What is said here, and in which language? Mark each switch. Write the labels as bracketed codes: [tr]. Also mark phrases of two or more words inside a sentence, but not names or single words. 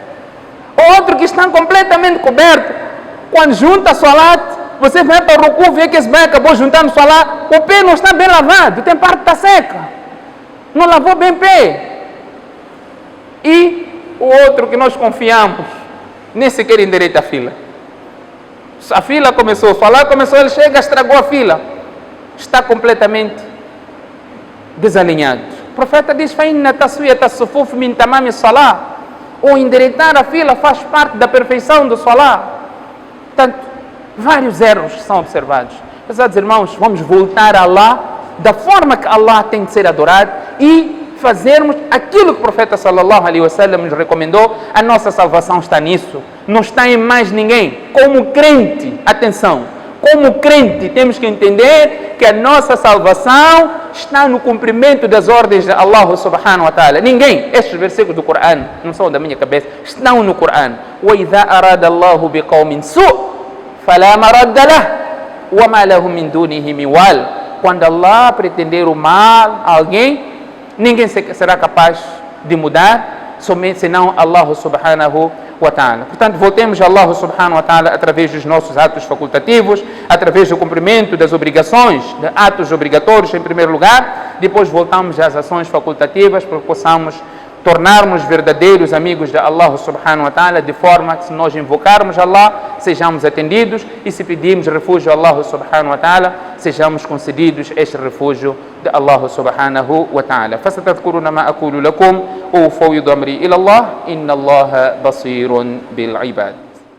[pt] Outro que está completamente coberto, quando junta salat, você vai para o ruku, vê que esse bem acabou juntando salat, o pé não está bem lavado, tem parte que está seca, não lavou bem o pé. E o outro que nós confiamos, nem sequer endireita a fila. A fila começou, salat começou, ele chega, estragou a fila, está completamente desalinhado. O profeta diz: [ar] فَإِنَّ تَسْوِيَةَ الصُّفُوفِ مِنْ تَمَامِ الصَّلَاةِ. [pt] O endireitar a fila faz parte da perfeição do salat. Portanto, vários erros são observados. Pesados irmãos, vamos voltar a Allah da forma que Allah tem de ser adorado e fazermos aquilo que o profeta [ar] صلى الله عليه وسلم [pt] nos recomendou. A nossa salvação está nisso, não está em mais ninguém. Como crente, atenção, como crente temos que entender que a nossa salvação está no cumprimento das ordens de Allah [ar] سبحانه وتعالى. [pt] Ninguém, estes versículos do Corão não são da minha cabeça, estão no Corão. [ar] وَإِذَا أَرَادَ اللَّهُ بِقَوْمٍ سُوءٍ فَلَا مَرَدَّ لَهُ وَمَا لَهُم مِّن دُونِهِ مِنْ وَالٍ. [pt] Quando Allah pretender o mal a alguém, ninguém será capaz de mudar, somente senão Allah [ar] سبحانه وتعالى. [pt] Portanto, voltemos a Allah [ar] سبحانه وتعالى [pt] através dos nossos atos facultativos, através do cumprimento das obrigações, de atos obrigatórios em primeiro lugar, depois voltamos às ações facultativas para que possamos tornarmos verdadeiros amigos de Allah [ar] سبحانه وتعالى, [pt] de forma que se nós invocarmos Allah, sejamos atendidos, e se pedirmos refúgio a Allah [ar] سبحانه وتعالى, [pt] sejamos concedidos este refúgio de Allah [ar] سبحانه وتعالى. فستذكرون ما أقول لكم وأفوض أمري إلى الله إن الله بصير بالعباد.